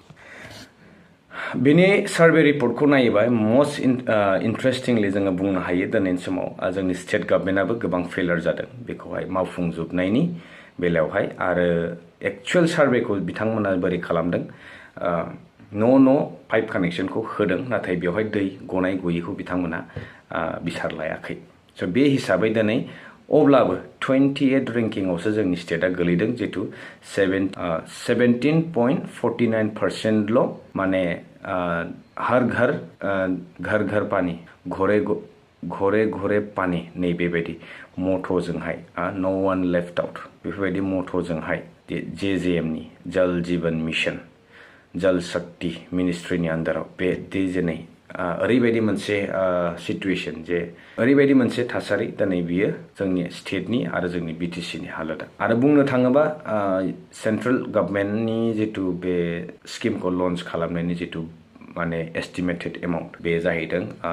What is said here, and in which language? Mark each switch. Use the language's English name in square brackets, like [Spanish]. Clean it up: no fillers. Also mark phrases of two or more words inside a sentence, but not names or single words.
[Bodo] बेनि [English] survey reportखौ [Bodo] नायोबा [English] most interestingly [Bodo] जोङो बुंनो हायो दिनैनि समाव जोंनि [English] state governmentआबो [Bodo] गोबां फेलियर जादों बेखौहाय मावफुंजोबनायनि बेलायावहाय आरो [English] actual surveyखौ [Bodo] बिथांमोना बोरै खालामदों न' [English] pipe connectionखौ [Bodo] होदों नाथाय बेवहाय दै गनाय गयैखौ बिथांमोना बिसार लायाखै स' बे हिसाबै दिनै अब्लाबो 28 रेंकिंआवसो जोंनि स्टेटआ गोलैदों जितु 17.49% माने [Hindi] हर घर पानी घरे पानी [Bodo] नैबेबायदि मट'जोंहाय [English] no one left out [Bodo] बेफोरबायदि मट'जोंहाय JJM नि जल जीवन मिशन जल शक्ति मिनिस्ट्रिनि आन्डाराव बे दिनै ओरैबायदि मोनसे सिटुएशन जे ओरैबायदि मोनसे थासारि दिनै बियो जोंनि स्टेटनि आरो जोंनि BTC नि हालोदा आरो बुंनो थाङोबा [English] central governmentनि [Bodo] जितु बे स्किमखौ लन्च खालामनायनि जितु माने [English] estimated amount [Bodo] बे जाहैदों